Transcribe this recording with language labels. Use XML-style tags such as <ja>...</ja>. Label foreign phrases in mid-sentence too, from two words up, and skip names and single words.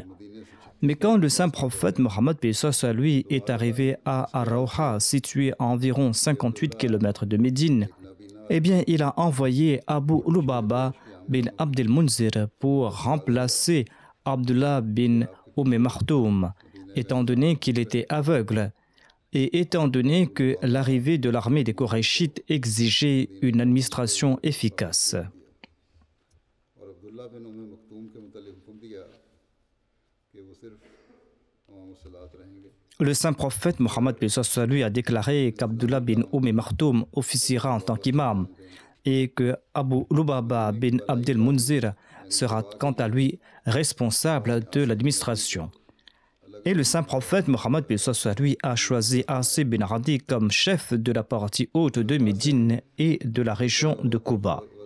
<fr>Mais quand le saint prophète Mohammed lui est arrivé à Ar-Rawha, situé à environ 58 km de Médine, eh bien il a envoyé Abu Lubaba bin Abdel Munzir pour remplacer Abdullah bin Maktoum, étant donné qu'il était aveugle et étant donné que l'arrivée de l'armée des Korachites exigeait une administration efficace.</fr> <ur>اور عبداللہ بن ام مکتوم کے متعلق حکم دیا کہ وہ صرف</ur> <fr>Le saint prophète Mohammed lui a déclaré qu'Abdullah bin Maktoum officiera en tant qu'imam et que Abu Lubaba bin Abdel Munzir sera quant à lui responsable de l'administration. Et le saint prophète Mohammed lui a choisi Asim bin Adi comme chef de la partie haute de Médine et de la région de Quba.</fr>